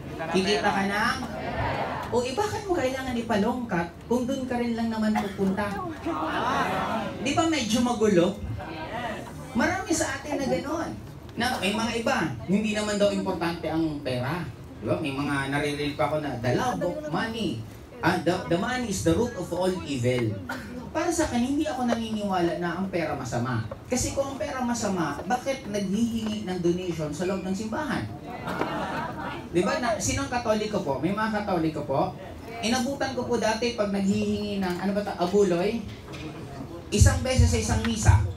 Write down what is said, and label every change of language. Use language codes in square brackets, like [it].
[tl] Kikita ka ng bakit mo kailangan ipalongkat kung doon ka rin lang naman pupunta? Di ba medyo magulo? Marami sa atin na gano'n. Na may mga iba, hindi naman daw importante ang pera. Di ba? May mga naririnig pa ako na [en] the love of money The money is the root of all evil. [tl] Para sa akin, hindi ako naniniwala na ang pera masama. Kasi kung ang pera masama, bakit naghihingi ng donation sa loob ng simbahan? Di ba? Sinong Katoliko po? May mga Katoliko po? Inabutan ko po dati pag naghihingi ng, abuloy, isang beses sa isang misa.